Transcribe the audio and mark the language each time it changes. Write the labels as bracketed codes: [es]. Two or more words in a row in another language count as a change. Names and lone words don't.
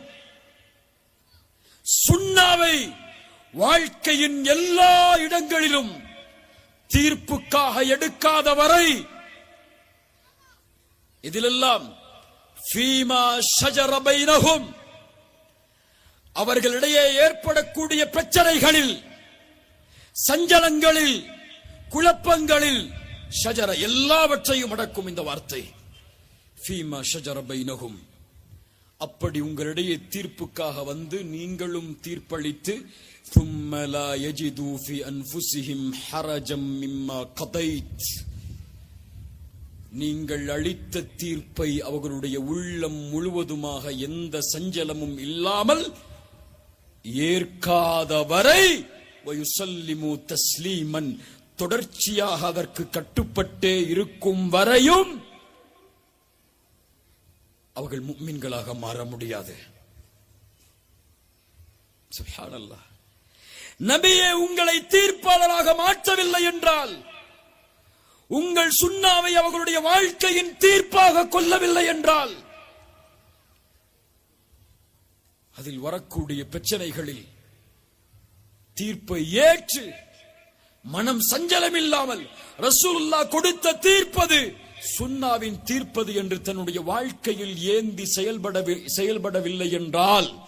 [ta] சுன்னாவை வாழ்க்கையின் எல்லா இடங்களிலும் தீர்ப்புக்காக எடுக்காதவரை, இதிலெல்லாம் [ar] فيما شجر بينهم, [ta] அவர்களிடையே ஏற்படக்கூடிய பிரச்சனைகளில், சஞ்சலங்களில், குழப்பங்களில், ஷஜர எல்லாவற்றையும் அடக்கும் இந்த வார்த்தை [ar] فيما شجر بينهم. [ta] அப்படி உங்களிடையே தீர்ப்புக்காக வந்து நீங்களும் தீர்ப்பளித்து [ar] ثُمَّ لَا يَجِدُوا فِي أَنفُسِهِمْ حَرَجًا مِمَّا قَضَيْتَ, [ta] நீங்கள் அளித்த தீர்ப்பை அவர்களுடைய உள்ளம் முழுவதுமாக எந்த சஞ்சலமும் இல்லாமல் ஏற்காதவரை [ar] وَيُسَلِّمُوا تَسْلِيمًا, [ta] தொடர்ச்சியாக அதற்கு கட்டுப்பட்டே இருக்கும் வரையும் அவர்கள் முஃமின்களாக மாற முடியாது. சுப்ஹானல்லாஹ். நபியே உங்களை தீர்ப்பாளராக மாற்றவில்லை என்றால், உங்கள் சுன்னாவை அவர்களுடைய வாழ்க்கையின் தீர்ப்பாக கொள்ளவில்லை என்றால், அதில் வரக்கூடிய பிரச்சனைகளில் தீர்ப்பை ஏற்று மனம் சஞ்சலம் இல்லாமல் ரசூலுல்லாஹ் கொடுத்த தீர்ப்பது சுன்னாவின் தீர்ப்பது என்று தன்னுடைய வாழ்க்கையில் ஏந்தி செயல்படவில்லை என்றால்,